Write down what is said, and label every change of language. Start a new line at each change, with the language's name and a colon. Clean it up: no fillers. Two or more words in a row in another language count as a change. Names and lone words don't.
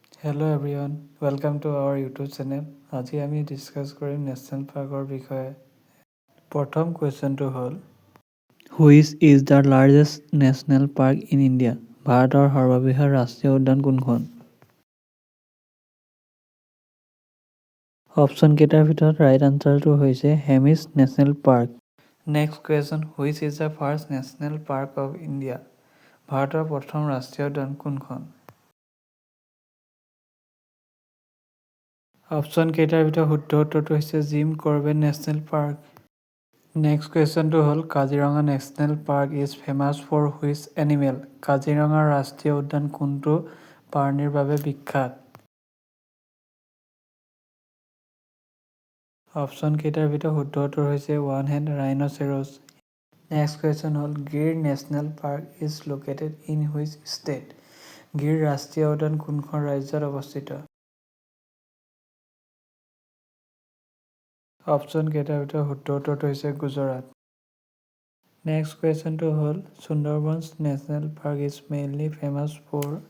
English: Hello everyone, welcome to our YouTube channel.
Assamese: আজি আমি ডিসকাস কৰিম
English: national park
Assamese: বিষয়ে। প্ৰথম কুৱেশ্যনটো হ'ল
English: Which is the largest national park in India?
Assamese: ভাৰতৰ সৰ্ববৃহৎ ৰাষ্ট্ৰীয় উদ্যান কোনখন? অপশ্যন কেইটাৰ ভিতৰত
English: right answer
Assamese: হৈছে হেমিছ নেশ্যনেল পাৰ্ক।
English: next question Which is the first national park of India?
Assamese: ভাৰতৰ প্ৰথম ৰাষ্ট্ৰীয় উদ্যান কোনখন? অপশ্যন কেইটাৰ ভিতৰত শুদ্ধ উত্তৰটো হৈছে জিম কৰবেট নেশ্যনেল পাৰ্ক।
English: next question হ'ল Kaziranga National Park is famous for which animal?
Assamese: কাজিৰঙা ৰাষ্ট্ৰীয় উদ্যান কোনটো প্ৰাণীৰ বাবে বিখ্যাত? অপশ্যন কেইটাৰ ভিতৰত শুদ্ধ উত্তৰ হৈছে
English: one horned rhinoceros. next question হ'ল Gir National Park is located in which state?
Assamese: গিৰ ৰাষ্ট্ৰীয় উদ্যান কোনখন ৰাজ্যত অৱস্থিত? অপশ্যন কেইটাৰ ভিতৰত শুদ্ধ উত্তৰটো হৈছে গুজৰাট।
English: next question হ'ল Sundarbans National Park is mainly famous for?